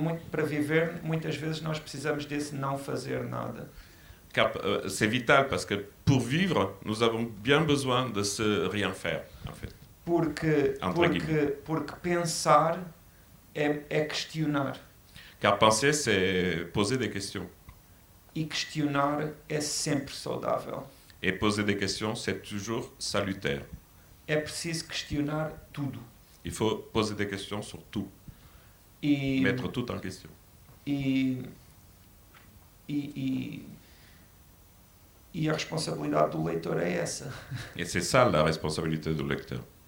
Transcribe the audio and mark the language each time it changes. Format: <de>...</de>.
<pt>Para viver, muitas vezes nós precisamos desse não fazer nada.</pt> <fr>Car c'est vital parce que pour vivre, nous avons bien besoin de ce rien faire, en fait.</fr> <pt>Porque pensar é questionar.</pt> <fr>Car penser, c'est poser des questions.</fr> <pt>E questionar é sempre saudável.</pt> <fr>Et poser des questions, c'est toujours salutaire.</fr> <pt>É preciso questionar tudo.</pt> <fr>Il faut poser des questions sur tout. Mettre tout en question.</fr> <pt>E a responsabilidade do leitor é essa.</pt> <fr>Et c'est ça la responsabilité du lecteur.</fr>